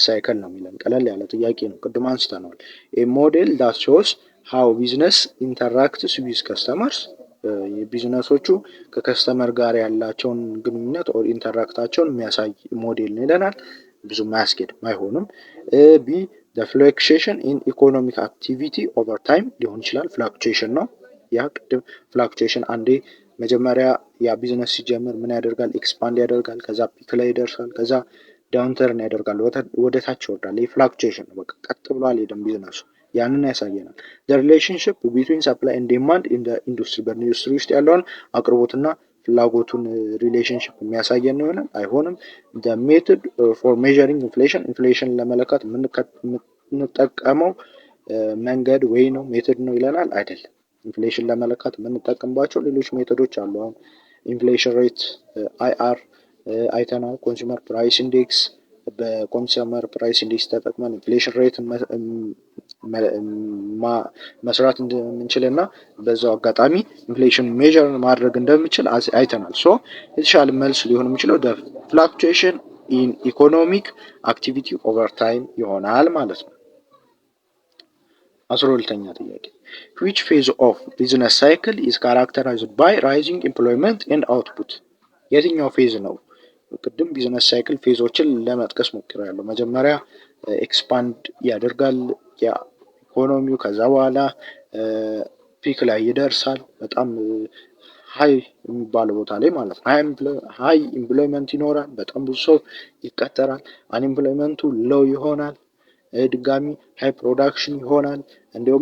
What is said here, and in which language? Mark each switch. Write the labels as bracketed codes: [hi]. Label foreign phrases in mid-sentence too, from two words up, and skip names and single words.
[am] ሳይክል ነው የሚለን። ቀለል ያለ ጥያቄ ነው፣ ቅድም አንስተነዋል። [en] a model that shows how business interacts with customers [am] የቢዝነሶቹ ከከስተመር ጋር ያላቸውን ግንኙነት ኦር ኢንተራክታቸውን የሚያሳይ ሞዴል ነው ይለናል። ብዙም አያስኬድም፣ አይሆንም። ቢ [en] the fluctuation in economic activity over time [am] ሊሆን ይችላል። ፍላክቹዌሽን ነው ያ ቅድም ፍላክቹዌሽን አንዴ መጀመሪያ ያ ቢዝነስ ሲጀምር ምን ያደርጋል? ኤክስፓንድ ያደርጋል። ከዛ ፒክ ላይ ይደርሳል። ከዛ ዳውንተርን ያደርጋል፣ ወደ ታች ይወርዳል። ይህ ፍላክቹዌሽን ነው። በቃ ቀጥ ብሎ አልሄድም ቢዝነሱ። ያንን ያሳየናል። [en] the relationship between supply and demand in the industry [am] በኢንዱስትሪ ውስጥ ያለውን አቅርቦትና ፍላጎቱን ሪሌሽንሽፕ የሚያሳየን ነው ይሆናል። አይሆንም። [en] the method for measuring inflation [am] ኢንፍሌሽን ለመለካት የምንጠቀመው መንገድ ወይ ነው ሜቶድ ነው ይለናል። አይደለም። ኢንፍሌሽን ለመለካት የምንጠቀምባቸው ሌሎች ሜቶዶች አሉ። አሁን [en] inflation rate IR [am] አይተናል። [en] consumer price index [am] በኮንሱመር [en] price index [am] ተጠቅመን [en] inflation rate [am] መስራት እንደምንችል እና በዛው አጋጣሚ [en] inflation measure [am] ማድረግ እንደምንችል አይተናል። ሶ የተሻለ መልስ ሊሆን የሚችለው [en] fluctuation in economic activity over time [am] ይሆናል ማለት ነው። [en] 12ኛ ጥያቄ which phase of business cycle is characterized by rising employment and [am] output የትኛው ፌዝ ነው ቅድም ቢዝነስ ሳይክል ፌዞችን ለመጥቀስ ሞክሬያለሁ። መጀመሪያ ኤክስፓንድ ያደርጋል ኢኮኖሚው፣ ከዛ በኋላ ፒክ ላይ ይደርሳል በጣም ሀይ የሚባለው ቦታ ላይ ማለት ነው። [en] high employment [am] ይኖራል፣ በጣም ብዙ ሰው ይቀጠራል። አንኢምፕሎይመንቱ ሎው ይሆናል፣ ድጋሚ [en] high production [am] ይሆናል። እንዲሁም